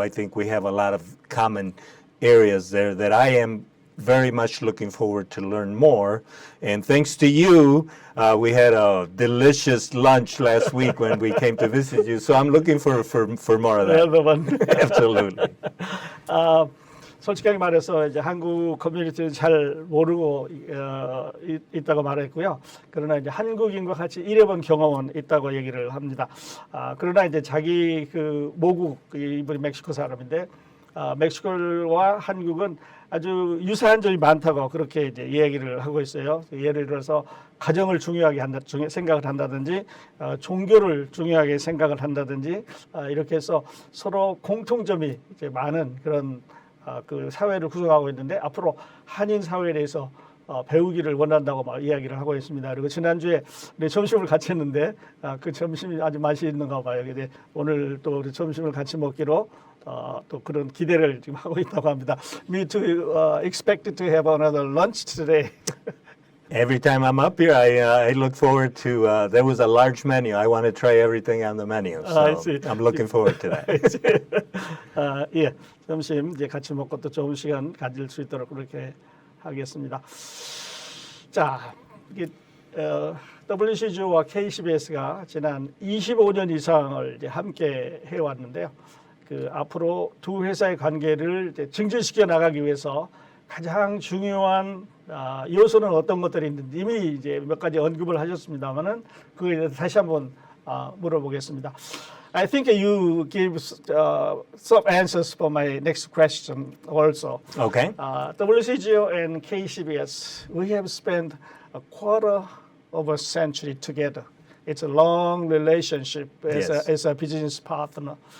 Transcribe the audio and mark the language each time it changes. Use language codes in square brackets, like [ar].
[en] I think we have a lot of common areas there that I am very much looking forward to learn more. And thanks to you, we had a delicious lunch last week when we came to visit you. So I'm looking for more of that. Absolutely. [ko] 솔직하게 말해서 이제 한국 커뮤니티를 잘 모르고 있다고 말했고요. 그러나 이제 한국인과 같이 일해본 경험은 있다고 얘기를 합니다. 그러나 이제 자기 그 모국 이분이 멕시코 사람인데 멕시코와 한국은 아주 유사한 점이 많다고 그렇게 이제 이야기를 하고 있어요. 예를 들어서 가정을 중요하게 생각을 한다든지 종교를 중요하게 생각을 한다든지 이렇게 해서 서로 공통점이 이제 많은 그런 그 사회를 구성하고 있는데 앞으로 한인 사회에 대해서 배우기를 원한다고 막 이야기를 하고 있습니다. 그리고 지난주에 우리 점심을 같이 했는데 그 점심이 아주 맛있는가 봐요. 근데 오늘 또 우리 점심을 같이 먹기로 또 그런 기대를 지금 하고 있다고 합니다. [en] Me too expected to have another lunch today. Every time I'm up here, I look forward to. There was a large menu. I want to try everything on the menu. So I'm looking forward to that. [ko] 예, 점심 이제 같이 먹고 또 좋은 시간 가질 수 있도록 그렇게 하겠습니다. 자, 이게 WCGO와 KCBS가 지난 25년 이상을 이제 함께 해왔는데요. 그 앞으로 두 회사의 관계를 이제 증진시켜 나가기 위해서 가장 중요한 요소는 어떤 것들이 있는지 이미 이제 몇 가지 언급을 하셨습니다만은 그거에 대해서 다시 한번 물어보겠습니다. [en] I think you give some answers for my next question also. Okay. WCGO and KCBS, we have spent a quarter of a century together. It's a long relationship as a business partner.